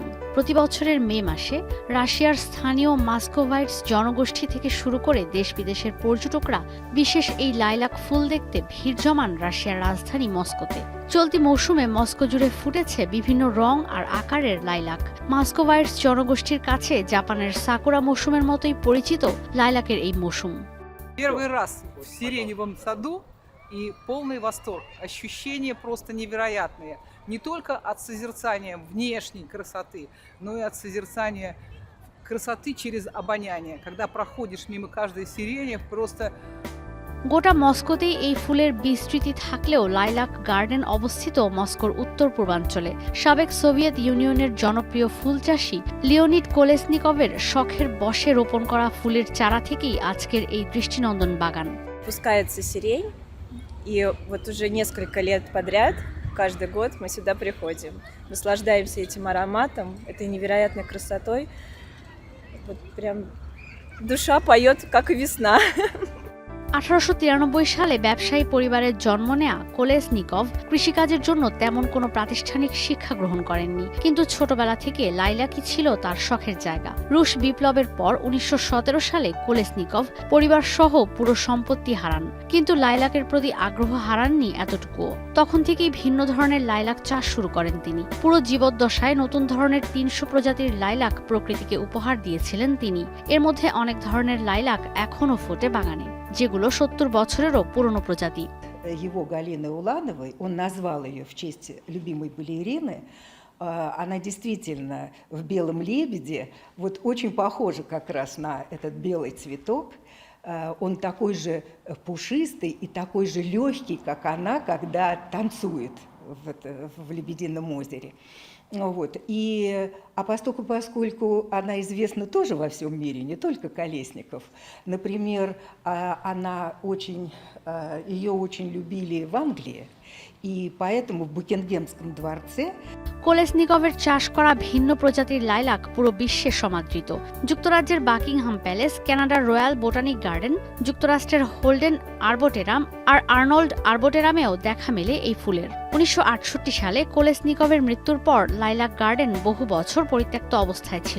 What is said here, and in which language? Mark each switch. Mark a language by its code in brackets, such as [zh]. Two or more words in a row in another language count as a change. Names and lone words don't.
[bn] প্রতি বছরের মে মাসে রাশিয়ার স্থানীয় মাস্কোভাইটস জনগোষ্ঠী থেকে শুরু করে দেশ বিদেশের পর্যটকরা বিশেষ এই লাইলাক ফুল দেখতে ভিড় জমান রাশিয়ার রাজধানী মস্কোতে। চলতি মৌসুমে মস্কো জুড়ে ফুটেছে বিভিন্ন রং আর আকারের লাইলাক। মাস্কোভাইটস জনগোষ্ঠীর কাছে জাপানের সাকুরা মৌসুমের মতোই পরিচিত লাইলাকের এই মৌসুম। [ru] Первый раз в сиреневом саду и полный восторг. Ощущения просто невероятные. Не только от созерцания внешней красоты, но и от созерцания красоты через обоняние. Когда проходишь мимо каждой сирени, просто [bn] গোটা মস্কোতেই এই ফুলের বিস্তৃতি থাকলেও লাইলাক গার্ডেন অবস্থিত মস্কোর উত্তর পূর্বাঞ্চলে। সাবেক সোভিয়েত ইউনিয়নের জনপ্রিয় ফুল চাষী লিওনিড কোলেসনিকভের শখের বশে রোপণ করা ফুলের চারা থেকেই আজকের এই দৃষ্টিনন্দন বাগান। [ru] Пускается сирень, и вот уже несколько лет подряд, каждый год мы сюда приходим. Наслаждаемся этим ароматом, этой невероятной красотой. Вот прям душа поет, как и весна. [bn] 1893 সালে ব্যবসায়ী পরিবারের জন্ম নেয়া কোলেসনিকভ কৃষিকাজের জন্য তেমন কোনো প্রাতিষ্ঠানিক শিক্ষা গ্রহণ করেননি, কিন্তু ছোটবেলা থেকে লাইলাকই ছিল তার শখের জায়গা। রুশ বিপ্লবের পর 1917 সালে কোলেসনিকভ পরিবার সহ পুরো সম্পত্তি হারান, কিন্তু লাইলাকের প্রতি আগ্রহ হারাননি এতটুকুও। তখন থেকেই ভিন্ন ধরনের লাইলাক চাষ শুরু করেন তিনি। পুরো জীবদ্দশায় নতুন ধরনের 300 প্রজাতির লাইলাক প্রকৃতিকে উপহার দিয়েছিলেন তিনি। এর মধ্যে অনেক ধরনের লাইলাক এখনও ফোটে বাগানে, যেগুলো 70 বছরেরও পুরনো প্রজাতি। [ru] Его Галины Улановой, он назвал ее в честь любимой балерины. Она действительно в «Белом лебеде», вот очень похожа как раз на этот белый цветок. Он такой же пушистый и такой же легкий, как она, когда танцует в «Лебедином озере». Вот. Поскольку она известна тоже во всем мире, не только Колесников, например, ее очень любили в Англии, и поэтому в Букингемском дворце [bn] কোলেসনিকভের চাষ করা ভিন্ন প্রজাতির লাইলাক পুরো বিশ্বে সমাদৃত। যুক্তরাজ্যের বাকিংহাম প্যালেস, কানাডার রয়্যাল বোটানিক গার্ডেন, যুক্তরাষ্ট্রের হোল্ডেন আরবোটেরাম আর আর্নল্ড আরবোটেরামেও দেখা মেলে এই ফুলের। 1968 সালে কোলেসনিকভের মৃত্যুর পর লাইলাক গার্ডেন বহু বছর পরিত্যক্ত অবস্থায় ছিল।